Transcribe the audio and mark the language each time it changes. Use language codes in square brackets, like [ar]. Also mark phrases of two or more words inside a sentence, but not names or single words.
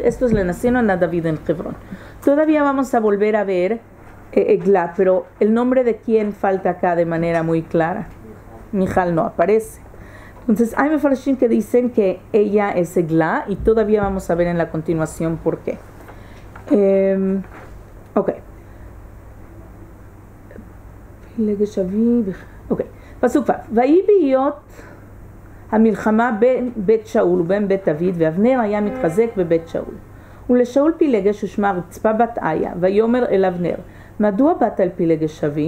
[es] Estos le nacieron a David en Hebrón. Todavía vamos a volver a ver Egla, pero el nombre de quién falta acá de manera muy clara. Mijal no aparece. Entonces hay mefarshim que dicen que ella es Egla y todavía vamos a ver en la continuación por qué. Ok. Ok. [he] פסוק ו׳. ויהי בהיות המלחמה בין בית שאול ובין בית דוד, ואבנר היה מתחזק בבית שאול. ולשאול פילגש ושמה רצפה בת איה, ויאמר אל אבנר, מדוע באת אל פילגש אבי?